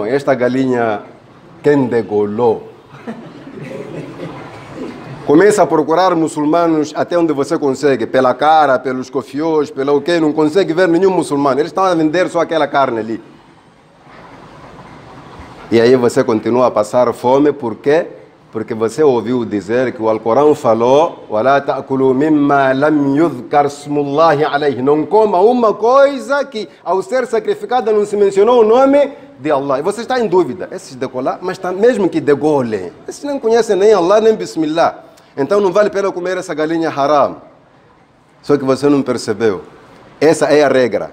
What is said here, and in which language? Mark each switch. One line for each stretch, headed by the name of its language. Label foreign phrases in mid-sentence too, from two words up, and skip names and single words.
Portuguese: Esta galinha, quem degolou? Começa a procurar muçulmanos até onde você consegue, pela cara, pelos cofios, pelo que, não consegue ver nenhum muçulmano. Eles estão a vender só aquela carne ali. E aí você continua a passar fome, por quê? Porque você ouviu dizer que o Alcorão falou:
Arabic: وَلَا تَأْكُلُوا مِمَّا لَمْ يُذْكَرْ اسْمُ اللَّهِ عَلَيْهِ.
Portuguese: Não coma uma coisa que ao ser sacrificada não se mencionou o nome de Allah. E você está em dúvida, esses decolar, mas tá, mesmo que degolem, esses não conhecem nem Allah nem Bismillah. Então não vale a pena comer essa galinha haram. Só que você não percebeu. Essa é a regra.